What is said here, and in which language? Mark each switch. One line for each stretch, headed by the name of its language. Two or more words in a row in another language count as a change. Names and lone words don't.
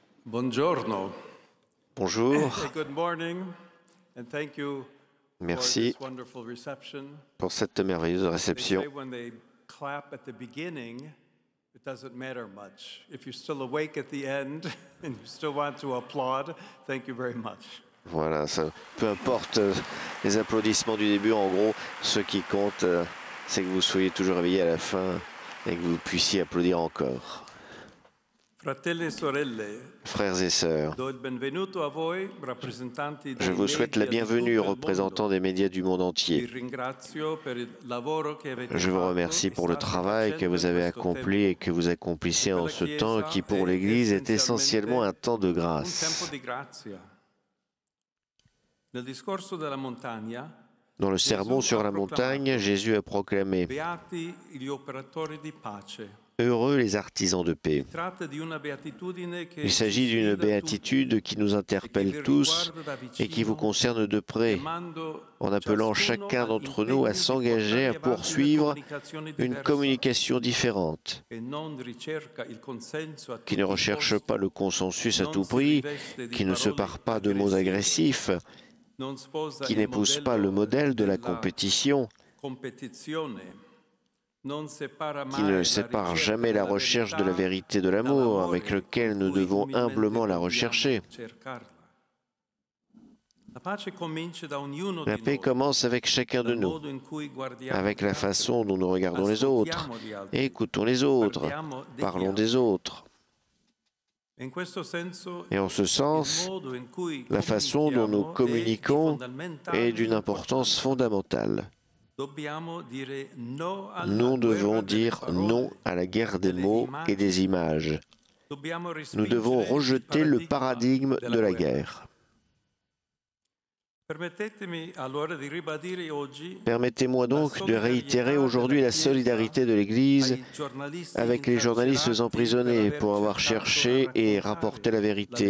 Italian: Buongiorno.
French: Bonjour,
English: Good morning, and thank you for
French: merci
English: this wonderful reception.
French: pour cette merveilleuse
English: They
French: réception.
English: say when they clap at the beginning, it doesn't matter much. If you're still awake at the end and you still want to applaud, thank you very much.
French: Voilà, peu importe les applaudissements du début, en gros, ce qui compte, c'est que vous soyez toujours réveillés à la fin et que vous puissiez applaudir encore.
Italian: Fratelli e sorelle,
French: Frères et sœurs,
Italian: do il benvenuto a voi, rappresentanti
French: je
Italian: dei
French: vous souhaite la
Italian: media di
French: bienvenue,
Italian: tutto il
French: représentants
Italian: mondo.
French: des médias du monde
Italian: Vi
French: entier.
Italian: ringrazio per il lavoro che avete
French: Je vous
Italian: fatto
French: remercie
Italian: e
French: pour le
Italian: state
French: travail que
Italian: facendo
French: vous
Italian: in
French: avez
Italian: questo
French: accompli et
Italian: tempo.
French: que vous accomplissez en ce temps qui, pour
Italian: è
French: l'Église, est essentiellement
Italian: essenzialmente
French: un temps de
Italian: un tempo
French: grâce.
Italian: di grazia. Nel discorso della montagna,
French: Dans le sermon
Italian: Gesù
French: sur
Italian: ha
French: la montagne,
Italian: proclamato:
French: Jésus a proclamé
Italian: Beati gli operatori di pace.
French: « Heureux les artisans de paix ».
Italian: Si tratta di una beatitudine che
French: Il
Italian: ci
French: s'agit d'une
Italian: sfida tutti
French: béatitude qui nous
Italian: e che
French: interpelle
Italian: vi
French: tous
Italian: riguarda da
French: et qui vous
Italian: vicino,
French: concerne de près,
Italian: chiamando
French: en appelant
Italian: ciascuno
French: chacun d'entre nous à
Italian: all'impegno di
French: s'engager à
Italian: portare avanti una
French: poursuivre
Italian: comunicazione
French: une
Italian: diversa
French: communication différente,
Italian: che non ricerca il consenso a
French: qui ne
Italian: tutti i
French: recherche
Italian: costi,
French: pas le consensus à
Italian: non
French: tout
Italian: si
French: prix,
Italian: riveste di
French: qui ne se
Italian: parole
French: pare pas de mots
Italian: aggressive,
French: agressifs,
Italian: non sposa
French: qui
Italian: il
French: n'épouse pas le
Italian: modello
French: modèle de la
Italian: della
French: compétition,
Italian: competizione, non separa
French: qui ne
Italian: mai la
French: sépare
Italian: ricerca
French: jamais la
Italian: della
French: recherche de la
Italian: verità
French: vérité de l'amour, avec
Italian: dall'amore con
French: lequel nous
Italian: cui
French: devons
Italian: umilmente
French: humblement la
Italian: dobbiamo
French: rechercher.
Italian: cercarla. La pace comincia da ognuno
French: La
Italian: di
French: paix
Italian: noi,
French: commence avec chacun de
Italian: dal
French: nous,
Italian: modo in cui guardiamo
French: avec
Italian: gli
French: la
Italian: altri,
French: façon dont nous regardons les autres,
Italian: ascoltiamo gli
French: et
Italian: altri,
French: écoutons les autres,
Italian: parliamo degli
French: parlons des
Italian: altri.
French: autres.
Italian: E in questo senso
French: Et en ce
Italian: il
French: sens,
Italian: modo in cui
French: la façon dont nous
Italian: comunichiamo è di
French: communiquons est
Italian: fondamentale
French: d'une importance
Italian: importanza.
French: fondamentale.
Italian: Dobbiamo dire no alla
French: Nous devons
Italian: guerra delle
French: dire non
Italian: parole,
French: à la guerre des
Italian: delle
French: mots et des
Italian: immagini.
French: images.
Italian: Dobbiamo
French: Nous devons
Italian: respingere il
French: rejeter le
Italian: paradigma
French: paradigme
Italian: della
French: de la
Italian: guerra.
French: guerre.
Italian: Permettetemi allora di ribadire oggi
French: Permettez-moi
Italian: la
French: donc de réitérer
Italian: solidarietà della
French: aujourd'hui la
Italian: Chiesa
French: solidarité de l'Église
Italian: ai giornalisti
French: avec les journalistes
Italian: incarcerati per
French: emprisonnés
Italian: aver
French: pour avoir
Italian: cercato di
French: cherché et rapporté la
Italian: raccontare la
French: vérité.